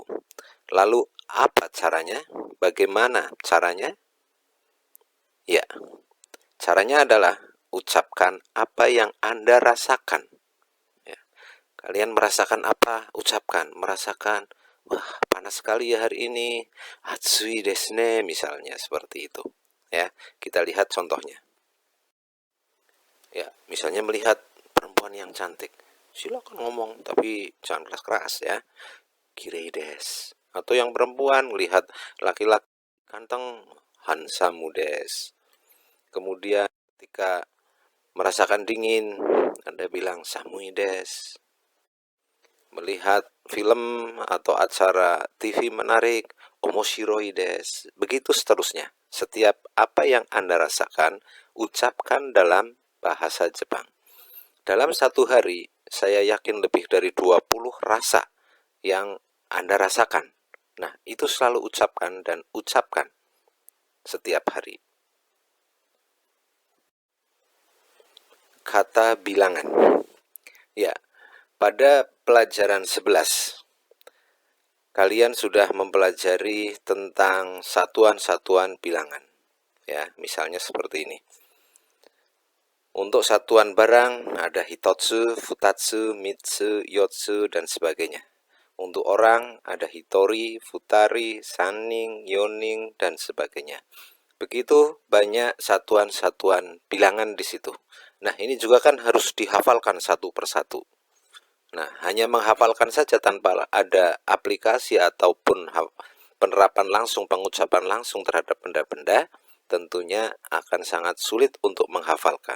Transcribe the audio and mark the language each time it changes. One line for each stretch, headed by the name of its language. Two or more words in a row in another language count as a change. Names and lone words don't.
Indonesian: Lalu apa caranya? Bagaimana caranya? Ya, caranya adalah ucapkan apa yang Anda rasakan. Ya. Kalian merasakan apa? Ucapkan. Merasakan, wah panas sekali ya hari ini.
Japanese: 暑い です ね,
Indonesian: misalnya seperti itu. Ya, kita lihat contohnya. Ya, misalnya melihat perempuan yang cantik. Silakan ngomong, tapi jangan keras-keras ya.
Japanese: 綺麗 です.
Indonesian: Atau yang perempuan melihat laki-laki ganteng,
Japanese: ハンサム です.
Indonesian: Kemudian ketika merasakan dingin, Anda bilang
Japanese: 寒い です.
Indonesian: Melihat film atau acara TV menarik,
Japanese: 面白い です.
Indonesian: Begitu seterusnya. Setiap apa yang Anda rasakan, ucapkan dalam bahasa Jepang. Dalam satu hari, saya yakin lebih dari 20 rasa yang Anda rasakan. Nah, itu selalu ucapkan dan ucapkan setiap hari. Kata bilangan. Ya, pada pelajaran 11, kalian sudah mempelajari tentang satuan-satuan bilangan. Ya, misalnya seperti ini. Untuk satuan barang ada
Japanese: 一つ、二つ、三つ,
Indonesian: yotsu, dan sebagainya. Untuk orang ada
Japanese: 一人、二人, 三人、四人,
Indonesian: dan sebagainya. Begitu banyak satuan-satuan bilangan di situ. Nah, ini juga kan harus dihafalkan satu persatu. Nah, hanya menghafalkan saja tanpa ada aplikasi ataupun penerapan langsung, pengucapan langsung terhadap benda-benda, tentunya akan sangat sulit untuk menghafalkan.